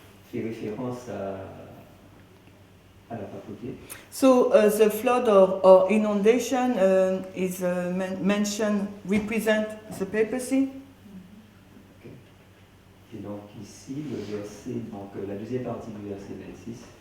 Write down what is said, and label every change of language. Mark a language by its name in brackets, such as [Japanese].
[French] Fait référence à la papauté. [English] So the flood or inundation is mentioned, represent the papacy. [French] Et donc ici, le verset, donc la deuxième partie du verset 26,